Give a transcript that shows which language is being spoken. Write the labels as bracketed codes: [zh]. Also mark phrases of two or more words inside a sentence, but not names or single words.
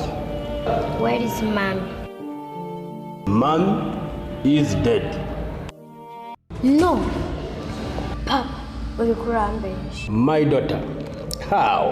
[en] Where is Mom? Mom is dead. [rw] No. Papa, uri kurambesha. [en] My daughter. How?